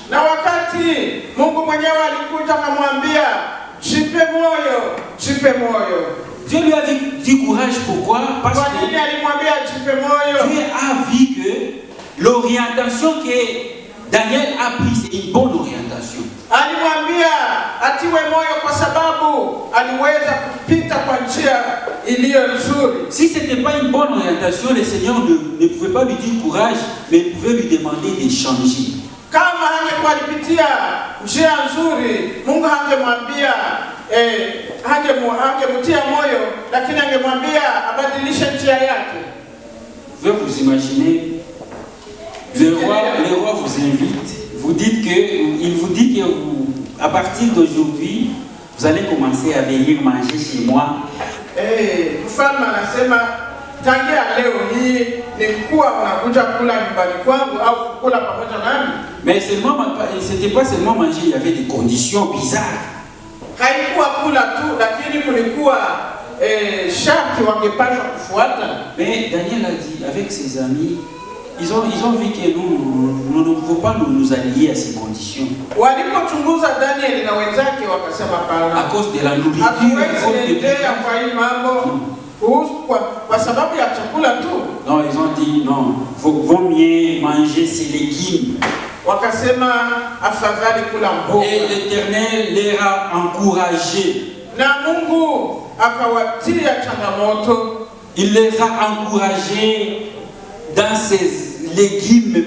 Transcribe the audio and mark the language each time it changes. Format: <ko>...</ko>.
<sw>Na wakati Mungu mwenyewe alikuja akamwambia, jipe moyo, jipe moyo.</sw> <fr>Dieu lui a dit courage, pourquoi? Parce</fr> <sw>Kwa nini</sw> <fr>que</fr> <sw>alimwambia jipe moyo?</sw> <fr>Dieu a vu que l'orientation que Daniel a prise est une bonne orientation.</fr> <sw>Alimwambia atiwe moyo kwa sababu aliweza kupita kwa njia iliyo nzuri.</sw> <fr>Si ce n'était pas une bonne orientation, le Seigneur ne pouvait pas lui dire courage, mais il pouvait lui demander de changer.</fr> <sw>Kama hangekuwa alipitia njia nzuri, Mungu hangemwambia hangemutia moyo, lakini angemwambia abadilishe njia yake.</sw> <fr>Vous pouvez vous imaginer, le roi vous invite, il vous dit que à partir d'aujourd'hui, vous allez commencer à venir manger chez moi.</fr> <sw>Mfalme anasema tangia leo hii ni kuwa unakuja kula nyumbani kwangu au kula pamoja nami.</sw> <fr>Mais c'était pas seulement manger, il y avait des conditions bizarres.</fr> <sw>Haikuwa kula tu, lakini kulikuwa sharti wangepaswa kufuata.</sw> <fr>Mais Daniel a dit avec ses amis, ils ont vu que nous ne pouvons pas nous allier à ces conditions.</fr> <sw>Walipochunguza Daniel na wenzake wakasema</sw> <fr>À pana. cause de la nourriture,</fr> <sw>Hatuwezi endelea kwa hii mambo kwa sababu ya chakula tu.</sw> <fr>Non, ils ont dit non, vaut mieux manger ces légumes.</fr> <sw>Wakasema afadhali kula mboga.</sw> <fr>Et l'Éternel les a encouragés.</fr> <sw>Na Mungu akawatia changamoto.</sw> <fr>Il les a encouragés dans ces légumes.</fr>